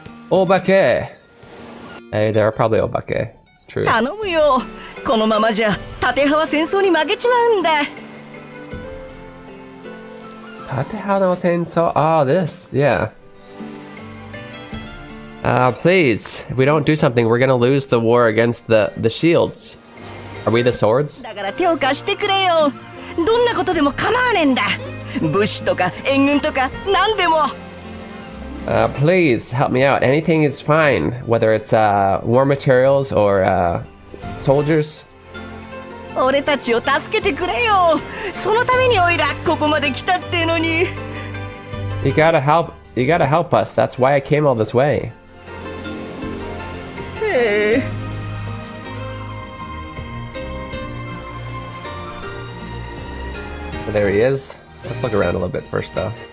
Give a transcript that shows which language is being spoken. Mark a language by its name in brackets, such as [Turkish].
[English] Obake! Hey, there are probably obake. It's true. [Japanese] 頼むよ。このままじゃ縦派は戦争に負けちまうんだ。 [English] Tatehano Senso. Oh, this. Yeah. Please. If we don't do something, we're gonna lose the war against the shields. Are we the swords? [Japanese] だから手を貸してくれよ。どんなことでも構わねえんだ。物資とか援軍とか何でも。 [English] Please help me out. Anything is fine. Whether it's war materials or soldiers. [Japanese] 俺たちを助けてくれよ。そのためにオイラここまで来たってのに。 [English] You gotta help us. That's why I came all this way. [Japanese] へえ。 [English] There he is. Let's look around a little bit first, though.